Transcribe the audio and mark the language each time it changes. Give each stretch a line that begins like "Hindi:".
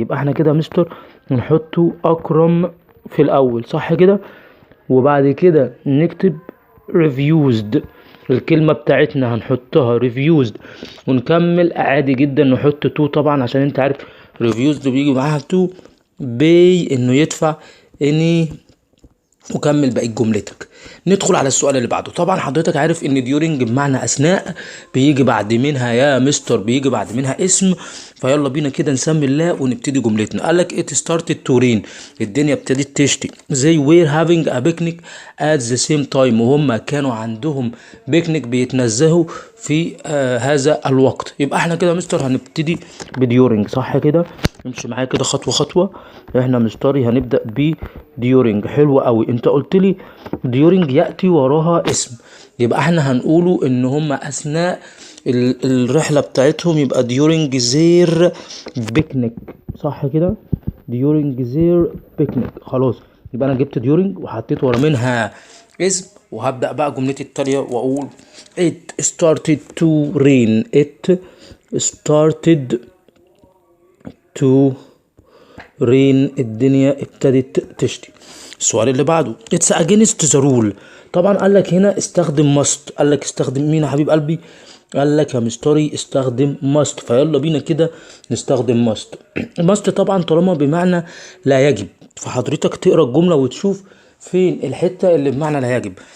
Arabic: يبقى احنا كده يا مستر نحطه اكرم في الاول، صح كده؟ وبعد كده نكتب refused، الكلمة بتاعتنا هنحطها refused، ونكمل عادي جدا نحط to طبعا عشان انت عارف refused بيجي معاها to pay انه يدفع اني، وكمل باقي جملتك. ندخل على السؤال اللي بعده. طبعا حضرتك عارف ان during بمعنى اثناء، بيجي بعد منها يا مستر بيجي بعد منها اسم. فيلا بينا كده نسمي الله ونبتدي جملتنا. قالك
English: it started to rain،
Arabic: الدنيا ابتدت تشتي.
English: they were having a picnic at the same time،
Arabic: وهم كانوا عندهم بيكنيك بيتنزهوا في هذا الوقت. يبقى احنا كده مستر هنبتدي بديورنج، صح كده؟ امشي معايا كده خطوه خطوه. احنا مستري هنبدا ب during. حلو قوي، انت قلت لي during ياتي وراها اسم، يبقى احنا هنقوله ان هم اثناء الرحله بتاعتهم، يبقى
English: during their picnic،
Arabic: صح كده؟ during their picnic. خلاص، يبقى انا جبت during وحطيت ورا منها اسم، وهبدا بقى جملتي التاليه واقول
English: it started to rain. it started to rain،
Arabic: الدنيا ابتدت تشتي. السؤال اللي بعده
English: it's against the rule.
Arabic: طبعا قال لك هنا استخدم must. قال لك استخدم مين يا حبيب قلبي؟ قال لك يا مستري استخدم must. فيلا بينا كده نستخدم must. must طبعا طالما بمعنى لا يجب، فحضرتك تقرا الجمله وتشوف فين الحته اللي بمعنى لا يجب.